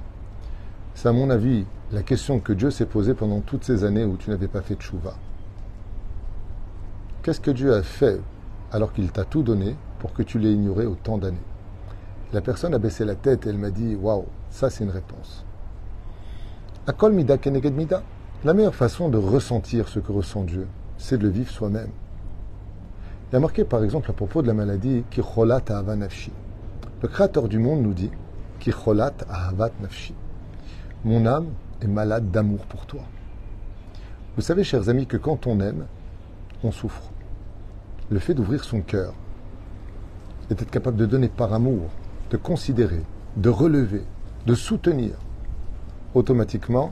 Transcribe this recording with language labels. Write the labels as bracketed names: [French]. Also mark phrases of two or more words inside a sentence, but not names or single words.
[French] C'est à mon avis la question que Dieu s'est posée pendant toutes ces années où tu n'avais pas fait de tchouva. Qu'est-ce que Dieu a fait alors qu'il t'a tout donné pour que tu l'aies ignoré autant d'années ?» La personne a baissé la tête et elle m'a dit « Waouh, ça c'est une réponse. » [Hebrew] הכל מידה כנגד מידה. [French] La meilleure façon de ressentir ce que ressent Dieu, c'est de le vivre soi-même. Il y a marqué par exemple à propos de la maladie [Hebrew] כי חולת אהבת נפשי. [French] Le Créateur du monde nous dit [Hebrew] כי חולת אהבת נפשי. [French] Mon âme est malade d'amour pour toi. Vous savez, chers amis, que quand on aime, on souffre. Le fait d'ouvrir son cœur et d'être capable de donner par amour, de considérer, de relever, de soutenir, automatiquement